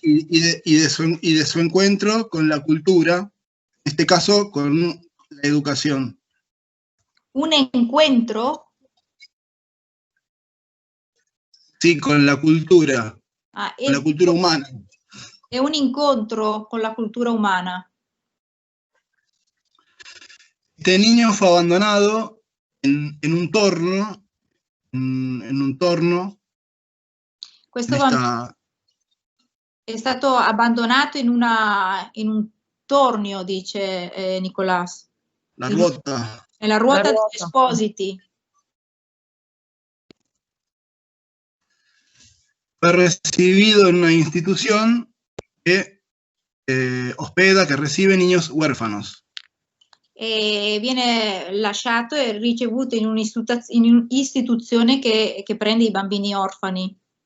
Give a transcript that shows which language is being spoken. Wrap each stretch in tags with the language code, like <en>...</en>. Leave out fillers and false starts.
<es>Y de su encuentro con la cultura, en este caso con la educación. ¿Un encuentro? Sí, con la cultura, con la cultura humana.</es> <it>È un incontro con la cultura umana.</it> <es>Este niño fue abandonado en un torno, en un torno.</es> <it>Questo bambino è stato abbandonato in un tornio, dice Nicolás. La ruota. Nella ruota degli espositi.</it> <es>Fue recibido en una institución que hospeda, que recibe niños huérfanos.</es> <it>E viene lasciato e ricevuto in un'istituzione che prende i bambini orfani.</it>